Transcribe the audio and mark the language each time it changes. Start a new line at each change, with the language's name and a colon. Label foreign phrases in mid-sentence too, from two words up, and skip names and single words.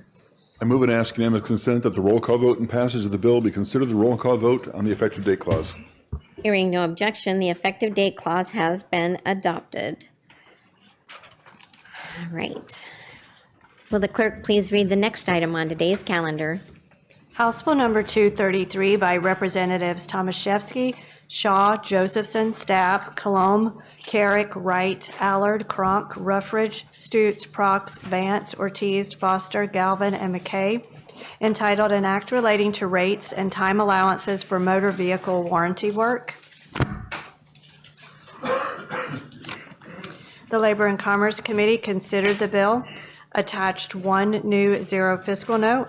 English: I move and ask unanimous consent that the roll call vote and passage of the bill be considered the roll call vote on the effective date clause. Hearing no objection, the effective date clause has been adopted. All right. Will the clerk please read the next item on today's calendar? House Bill number 233 by Representatives Tomaszewski, Shaw, Josephson, Stapp, Colomb, Carrick, Wright, Allard, Cronk, Ruffridge, Stutz, Prox, Vance, Ortiz, Foster, Galvin, and McKay, entitled An Act Relating to Rates and Time Allowances for Motor Vehicle Warranty Work. The Labor and Commerce Committee considered the bill, attached one new zero fiscal note.